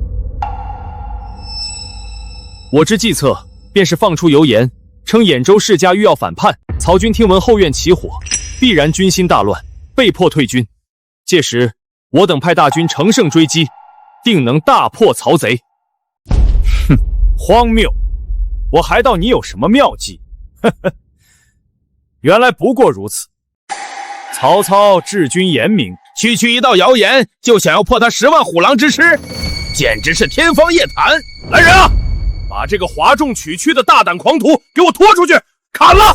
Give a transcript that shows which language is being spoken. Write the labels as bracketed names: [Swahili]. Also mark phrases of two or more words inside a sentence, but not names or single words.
[Chinese] 我之计策，便是放出谣言，称兖州世家欲要反叛，曹军听闻后院起火，必然军心大亂，被迫退军。届時，我等派大军乘胜追擊，定能大破曹賊。哼，荒謬！我还道你有什麼妙計，呵呵，原來不過如此。曹操治軍嚴明，區區一道謠言就想要破他10萬虎狼之師，簡直是天方夜譚！來人啊，把這個譁眾取屈的大膽狂徒給我拖出去，砍了！